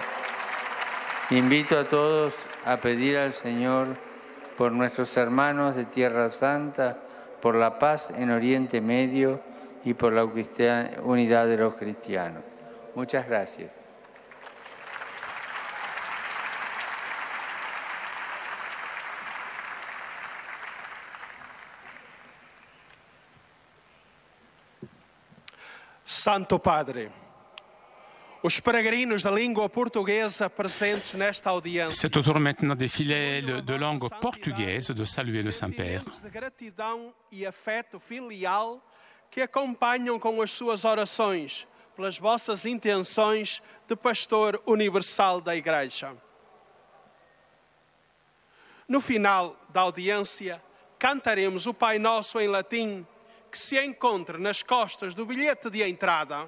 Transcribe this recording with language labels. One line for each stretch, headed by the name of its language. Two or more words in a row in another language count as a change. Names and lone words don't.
Spanish: Invito a todos a pedir al Señor por nuestros hermanos de Tierra Santa, por la paz en Oriente Medio y por la unidad de los cristianos. Muchas gracias.
Portuguese: Santo Padre, os peregrinos da língua portuguesa presentes nesta audiência.
French: C'est au tour maintenant des fidèles de langue portugaise de saluer le Saint-Père.
Portuguese: De gratidão e afeto filial que acompanham com as suas orações pelas vossas intenções de pastor universal da Igreja. No final da audiência, cantaremos o Pai Nosso em latim, que se encontra nas costas do bilhete de entrada.